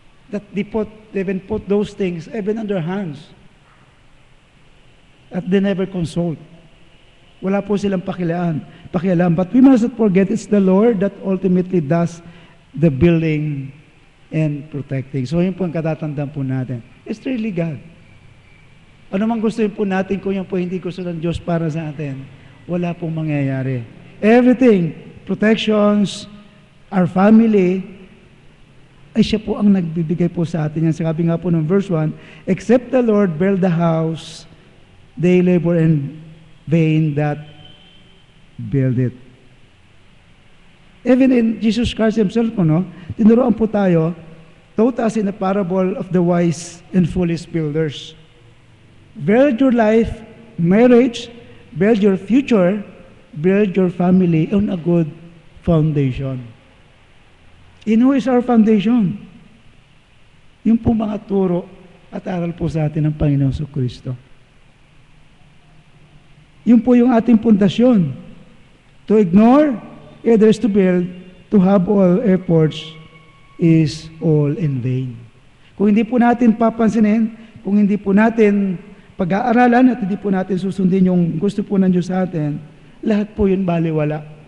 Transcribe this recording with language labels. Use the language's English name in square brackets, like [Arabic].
[English] That they even put those things even on their hands. [Filipino] At [English] they never consult. [Filipino] Wala po silang pakialam. [English] But we must not forget it's the Lord that ultimately does the building and protecting. [Filipino] So yun po ang katatandaan po natin. [English] It's really God. [Filipino] Ano mang gusto po natin kung yan po hindi gusto ng Diyos para sa atin, wala pong mangyayari. [English] Everything, protections, our family, [Filipino] ay siya po ang nagbibigay po sa atin yan. Sabi nga po ng verse 1, [English] except the Lord build the house, they labor in vain that build it. Even in Jesus Christ Himself po, no, [Filipino] tinuruan po tayo, [English] taught us in the parable of the wise and foolish builders. Build your life, marriage, build your future, build your family on a good foundation. In who is our foundation? [Filipino] Yung po mga turo at aral po sa atin ng Panginoon Kristo. Yun po yung ating pundasyon. [English] To ignore, either is to build, to have all efforts is all in vain. [Filipino] Kung hindi po natin papansinin, kung hindi po natin pag-aaralan at hindi po natin susundin yung gusto po ng Diyos sa atin, lahat po yun baliwala.